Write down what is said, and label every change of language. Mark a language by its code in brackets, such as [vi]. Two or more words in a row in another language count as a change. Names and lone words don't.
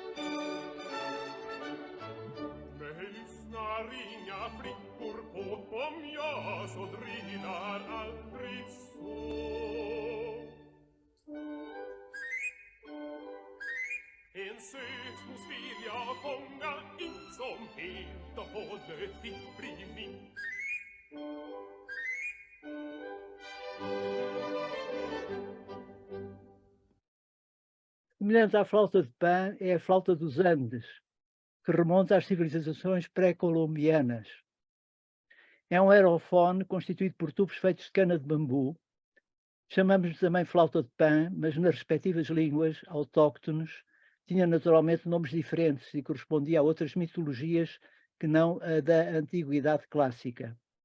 [sv] Mig lyssnar inga flickor på, om jag så drillar aldrig så. En sötnos vill jag fånga in, som helt och hållet fick bli min. [pt] Semelhante à flauta de Pan é a flauta dos Andes, que remonta às civilizações pré-colombianas. É um aerofone constituído por tubos feitos de cana de bambu, Chamamos-lhe também flauta de pan, mas nas respectivas línguas autóctones tinha naturalmente nomes diferentes e correspondia a outras mitologias que não a da antiguidade clássica.